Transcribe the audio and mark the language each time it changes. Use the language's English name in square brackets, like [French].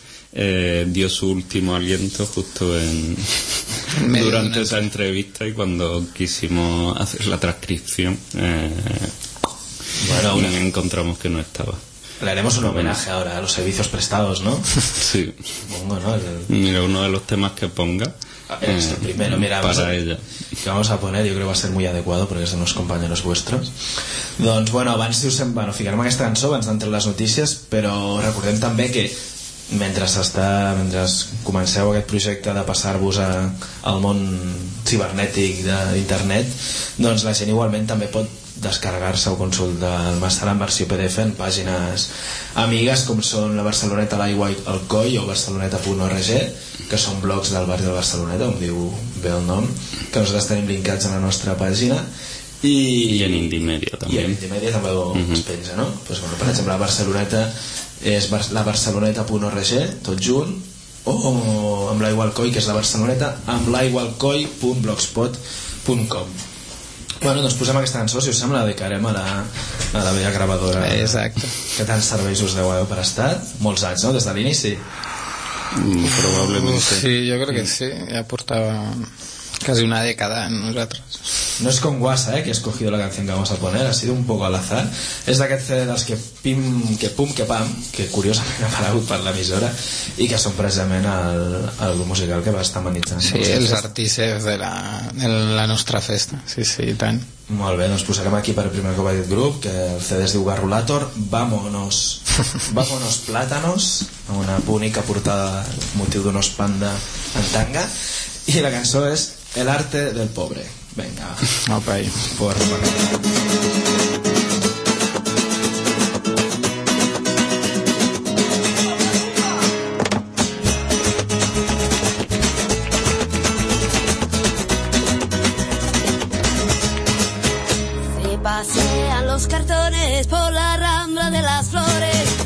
[Spanish] dio su último aliento justo en durante esa entrevista, y cuando quisimos hacer la transcripción bueno, aún encontramos que no estaba. Le haremos un homenaje ahora a los servicios prestados, ¿no? Sí. Supongo, ¿no? Mira, uno de los temas que ponga. Este primero, mira, para ella. Que vamos a poner, yo creo que va a ser muy adecuado porque es de unos compañeros vuestros. [Catalan] Doncs, bueno, abans, si us sembla, bueno, ficarem aquesta cançó abans d'entrar les notícies, però recordem també que mentre comenceu aquest projecte de passar-vos al món cibernètic d'internet, doncs la gent igualment també pot descarregar-se o consultar el màster en versió PDF en pàgines amigues com són la Barceloneta, l'Aigua i el Coll, o barceloneta.org, que són blogs del barri de Barceloneta, on diu bé el nom, que nosaltres tenim linkats a la nostra pàgina. I en Indimèdia també. I en Indimèdia també ho es penja, no? Pues, bueno, per exemple, la Barceloneta és la barceloneta.org, tot junt, o amb l'Aigua al Coll, que és la Barceloneta, amb l'Aigua al Coll.blogspot.com. Bueno, doncs posem aquesta cançó, si us sembla, la dedicarem a la vella gravadora. Exacte. Que tants serveis us deu haver prestat, molts anys, no? Des de l'inici. Probablement sí. Sí, jo crec que sí, ja portava quasi una dècada en nosaltres. [Spanish] No és com Guasa, que he escogido la canción que vamos a poner, ha sido un poco al azar. [Catalan] És d'aquest CD dels que pim, que pum, que pam, que curiosament ha aparegut per l'emissora, i que són precisament el grup musical que va estar amenitzant. Sí, els artistes de la nostra festa, sí, sí, i tant. Molt bé, doncs posarem aquí per primer cop aquest grup, que el CD es diu Garrulator, Vámonos, Vámonos Plátanos, amb una púnica portada amb motiu d'un os panda en tanga, i la cançó és El arte del pobre. [Spanish] Venga. Ok. Por favor. Se pasean los cartones por la rambla de las flores.